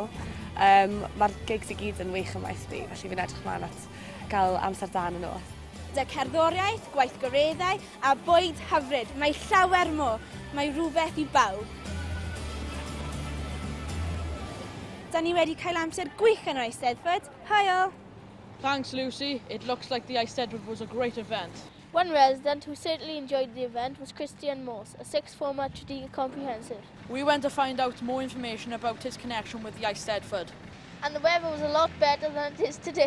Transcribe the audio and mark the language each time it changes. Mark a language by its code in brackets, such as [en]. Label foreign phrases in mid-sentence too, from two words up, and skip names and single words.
[cy] Mae'r gigs I gyd yn wych yn Maes B, felly fi'n edrych mlaen at gael amser da yn y nos. Dy cerddoriaeth, gwaith goreddau a bwyd hyfryd. Mae llawer mo. Mae rhywbeth I bawb. Da ni wedi cael amser gwych yn yr Eisteddfod. [en] Hi all! Thanks, Lucy. It looks like the Eisteddfod was a great event. One resident who certainly enjoyed the event was Christian Morse, a sixth former at Tredegar Comprehensive. We went to find out more information about his connection with the Eisteddfod. And the weather was a lot better than it is today.